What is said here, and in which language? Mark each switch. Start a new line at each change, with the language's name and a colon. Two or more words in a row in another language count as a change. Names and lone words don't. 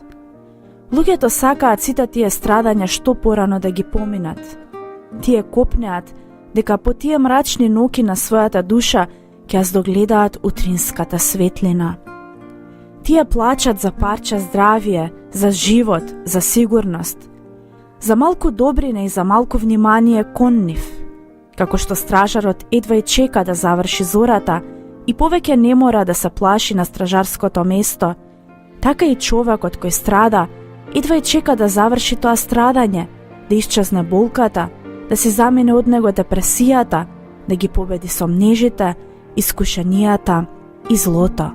Macedonian: Луѓето сакаат сите тие страдања што порано да ги поминат. Тие копнеат дека по тие мрачни ноќи на својата душа ќе здогледаат утринската светлина. Тие плачат за парче здравие, за живот, за сигурност. за малку добрине и за малку внимание кон нив. Како што стражарот едва и чека да заврши зората и повеќе не мора да се плаши на стражарското место, така и човекот кој страда едва и чека да заврши тоа страдање, да исчезне болката, да се замине од него депресијата, да ги победи сомнежите, искушенијата и злото.